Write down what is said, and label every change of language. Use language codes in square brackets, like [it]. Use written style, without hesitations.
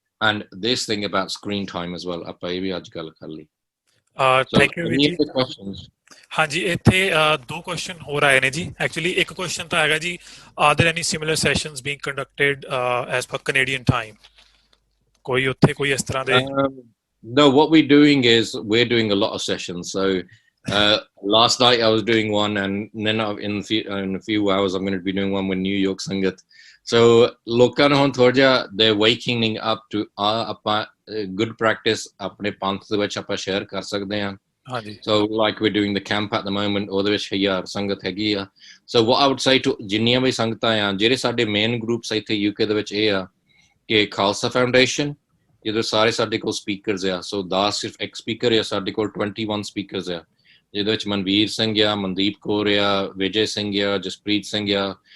[en] and this thing about screen time as well, [pa] ਆਪਾਂ ਇਹ ਵੀ ਅੱਜ ਗੱਲ ਕਰ ਲਈ। ਥੈਂਕ ਯੂ ਜੀ। ਹਾਂਜੀ, ਇੱਥੇ 2 ਕੁਐਸਚਨ ਹੋਰ ਆਏ ਨੇ ਜੀ। ਐਕਚੁਅਲੀ ਇੱਕ ਕੁਐਸਚਨ ਤਾਂ ਹੈਗਾ ਜੀ, [en] Are there any similar sessions being conducted as per Canadian time? [pa] ਕੋਈ ਉੱਥੇ ਕੋਈ ਇਸ ਤਰ੍ਹਾਂ ਦੇ? [en] No, what we're doing is we're doing a lot of sessions. So last night I was doing one, and then in a few hours I'm going to be doing one with New York Sangat. [pa] So ਲੋਕਾਂ ਨੂੰ ਹੁਣ ਥੋੜਾ ਜਿਹਾ [en] they're waking up to [pa] ਆਪਾਂ good practice ਆਪਣੇ ਪੰਥ ਦੇ ਵਿੱਚ ਆਪਾਂ ਸ਼ੇਅਰ ਕਰ ਸਕਦੇ ਹਾਂ। ਹਾਂਜੀ। [en] So like we're doing the camp at the moment, [pa] ਉਹਦੇ ਵਿੱਚ 1000 ਸੰਗਤ ਹੈਗੀ ਆ। [en] So what I would say to [pa] ਜਿੰਨੀਆਂ ਵੀ ਸੰਗਤਾਂ ਆ, ਜਿਹੜੇ ਸਾਡੇ ਮੇਨ ਗਰੁੱਪਸ ਇੱਥੇ UK ਦੇ ਵਿੱਚ ਇਹ ਆ ਕਿ ਖਾਲਸਾ ਫਾਊਂਡੇਸ਼ਨ, ਜਿਹਦੇ ਸਾਰੇ ਸਾਡੇ ਕੋਲ ਸਪੀਕਰਸ ਆ। ਸੋ ਦਾਸ ਸਿਰਫ ਇੱਕ ਸਪੀਕਰ ਆ, ਸਾਡੇ ਕੋਲ 21 ਸਪੀਕਰਸ ਆ, ਜਿਹਦੇ ਵਿੱਚ ਮਨਵੀਰ ਸਿੰਘ ਆ, ਮਨਦੀਪ ਕੌਰ ਆ, ਵਿਜੇ ਸਿੰਘ ਆ, ਜਸਪ੍ਰੀਤ ਸਿੰਘ ਆ।